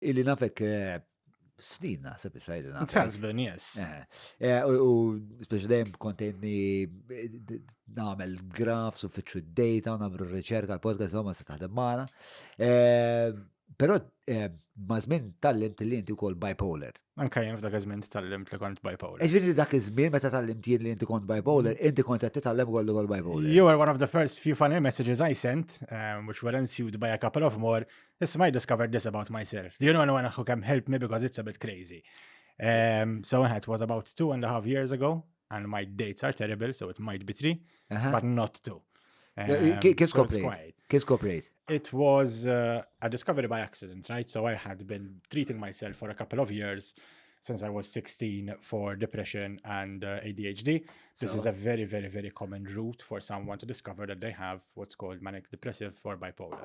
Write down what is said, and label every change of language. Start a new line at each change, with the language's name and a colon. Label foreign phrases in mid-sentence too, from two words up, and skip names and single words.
Maltese: illi nafek snin naħseb issa illi nafek.
English: It has been, yes.
Maltese: U speċi dejjem kontenni nagħmel grafs u fitxu d-data u nagħmlu riċerka l-podcast ma se taħdem magħna. Però ma' żmien tallimt li inti wkoll bipolar. Anke jien f'dak iż-żmien tallimt li kont bipolar. Ġifieri dak iż-żmien meta tallimt jien li inti kont bipolar, inti kont qed titgħallem ukoll bipolar.
English: You were one of the first few funny messages I sent, which were ensued by a couple of more. Listen, I discovered this about myself. Do you know anyone who can help me because it's a bit crazy? So it was about 2.5 years ago, and my dates are terrible, so it might be 3, but not 2.
Maltese: Kif skoprejt?
English: It was a discovery by accident, right? So I had been treating myself for a couple of years since I was 16 for depression and ADHD. This is a very, very, very common route for someone to discover that they have what's called manic depressive or bipolar.